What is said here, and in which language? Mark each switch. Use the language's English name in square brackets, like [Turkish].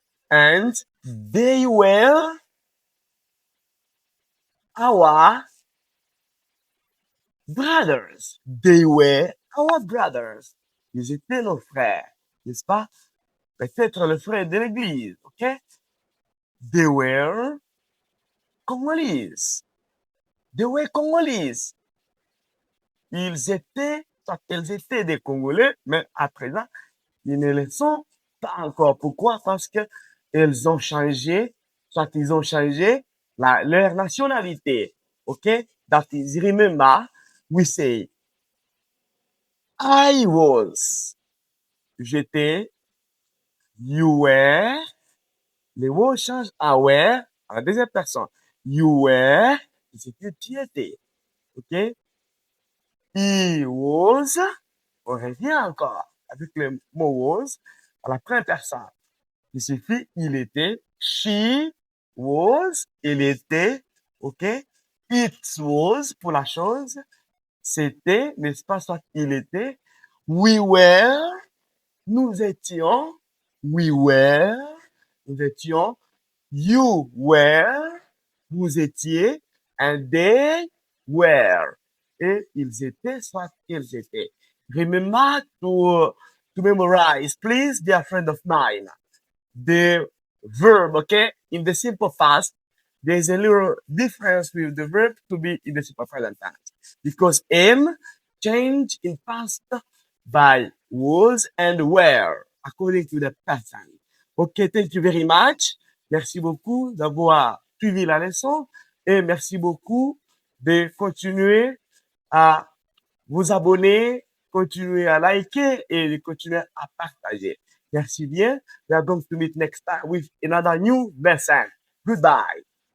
[English] And they were our brothers. They were our brothers. [French] Ils étaient nos frères. N'est-ce pas? Peut-être le frère de l'église. OK? [English] They were Congolese. They were Congolese. [French] Ils étaient des Congolais, mais à présent, ils ne le sont pas encore. Pourquoi? Parce que ils ont changé leur nationalité. OK? [English] That is, remember, we say, I was. [French] J'étais. [English] You were. [French] Les mots changent à were à la deuxième personne. [English] You were. [French] C'est que tu étais. OK? [English] He was. [French] On revient encore avec le mot was à la première personne. Il suffit il était, [English] she was, [French] il était, ok? [English] It was [French] pour la chose, c'était, n'est-ce pas, soit il était. [English] We were, [French] nous étions, [English] we were, [French] nous étions. [English] You were, [French] vous étiez, [English] and they were. [French] Et ils étaient, soit ils étaient. [English] Remember to memorize, please, dear friend of mine, the verb, okay? In the simple past, there's a little difference with the verb to be in the simple present tense. Because am change in past by was and were, according to the person. Okay, thank you very much. [French] Merci beaucoup d'avoir suivi la leçon et merci beaucoup de continuer à vous abonner, continuer à liker et de continuer à partager. Merci bien. [English] We are going to meet next time with another new lesson. Goodbye.